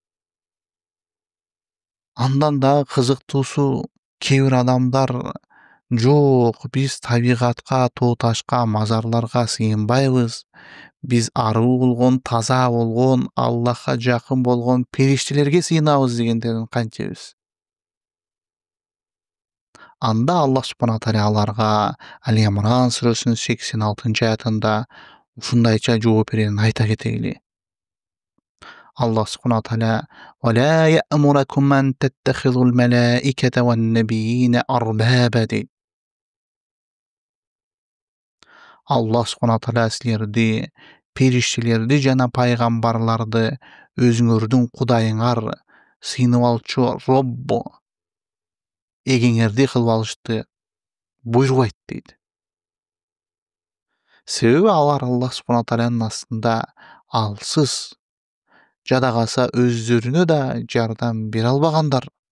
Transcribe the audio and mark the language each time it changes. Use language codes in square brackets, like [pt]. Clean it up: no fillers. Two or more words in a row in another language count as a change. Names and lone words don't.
[ky] Андан дагы кызыктуусу, кээ бир адамдар: "Жок, биз табигатка, тоо ташка, мазарларга сыйынбайбыз. Биз аруу болгон, таза болгон, Аллахка жакын болгон периштелерге сыйынабыз" дегендерин кантебиз? Анда [ar] الله سبحانه وتعالى [ky] аларга Ал-Имран сүрөсүнүн 86-аятында ушундайча жооп берерин айта кетели. [ar] الله سبحانه وتعالى: "ولا يأمركم أن تتخذوا الملائكة والنبيين أربابا" дейт. الله سبحانه وتعالى [ky] силерди, периштелерди жана пайгамбарларды өзүңөрдүн кудайыңар, сыйынып алчу Роббу, эгеңерди кылып алышты буйрубайт дейт. Себеби алар [ar] الله سبحانه وتعالى [ky] астында алсыз, жада калса өздөрүнө да жардам бере албагандар.